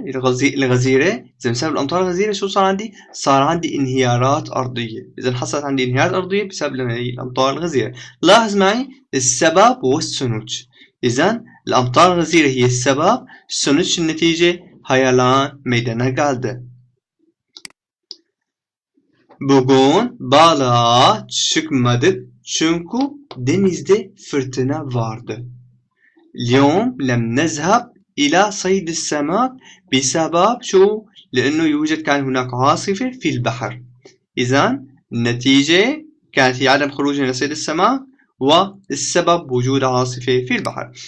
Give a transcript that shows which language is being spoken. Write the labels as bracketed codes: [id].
[ar] إذا بسبب الأمطار الغزيرة شو صار عندي؟ صار عندي انهيارات أرضية. إذا حصلت عندي انهيارات أرضية بسبب الأمطار الغزيرة. لاحظ معي السبب والسنوج. إذن الأمطار الغزيرة هي السبب، sonuç النتيجة [tr] hayalan meydana geldi. Bugün balığa çıkmadık çünkü denizde fırtına vardı. [ar] اليوم لم نذهب إلى صيد السمك بسبب شو؟ لأنه يوجد كان هناك عاصفة في البحر. إذن النتيجة كانت هي عدم خروجنا لصيد السمك والسبب وجود عاصفة في البحر.